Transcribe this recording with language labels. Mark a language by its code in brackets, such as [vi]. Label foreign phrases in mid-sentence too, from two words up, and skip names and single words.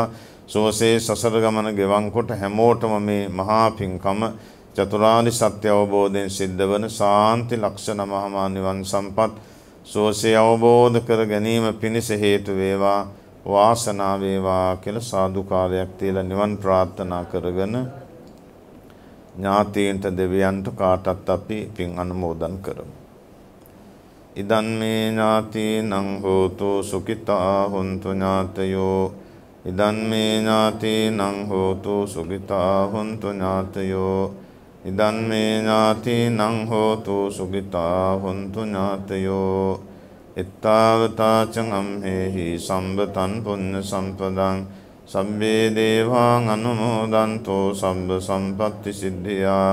[si] සෝසේ සසර ගමන ගෙවන් කොට හැමෝටම මේ මහා පින්කම චතුරාර්ය සත්‍ය අවබෝධයෙන් සිද්ධ වන සාන්ති ලක්ෂණ මහා නිවන් සම්පත් සෝසේ අවබෝධ කර ගැනීම පිණිස හේතු වේවා. වාසනාව වේවා කියලා සාදුකාරයක් තියලා නිවන් ප්‍රාර්ථනා කරගෙන ඥාතීන්ට දෙවියන්ට කාටත් අපි පින් අනුමෝදන් කරමු. [pi] ඉදන් මේ ඥාතීනං හෝතු සුඛිතා හොන්තු ඥාතයෝ. ඉදන් මේ ඥාතීනං හෝතු සුඛිතා හොන්තු ඥාතයෝ. ඉදන් මේ ඥාතීනං හෝතු සුඛිතා හොන්තු ඥාතයෝ. එත්තාවතාචං අම්හෙහි සම්බතං පුඤ්ඤ සම්පදං සබ්බේ දේවාං අනුමෝදන්තෝ සබ්බ සම්පත්ති සිද්ධියා.